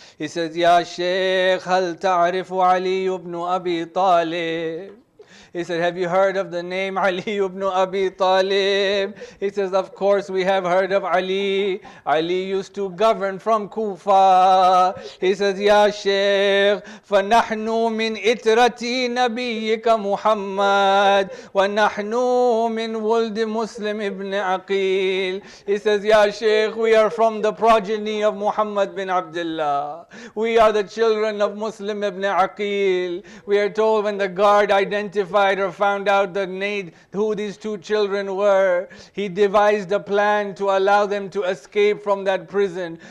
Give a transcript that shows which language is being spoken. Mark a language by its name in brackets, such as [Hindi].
[English] He says, [Arabic] Ya Shaykh, Hal ta'arifu [English] Ali ibn Abi Talib? He said, have you heard of the name Ali ibn Abi Talib? He says, of course we have heard of Ali. Ali used to govern from Kufa. He says, [Arabic] Ya Shaykh, فَنَحْنُ مِنْ إِتْرَةِ نَبِيِّكَ مُحَمَّدٍ وَنَحْنُ مِنْ وُلْدِ Muslim ibn Aqil. [English] He says, Ya Shaykh, we are from the progeny of Muhammad bin Abdullah. We are the children of Muslim ibn Aqil. We are told when the guard identified or found out who these two children were, he devised a plan to allow them to escape from that prison.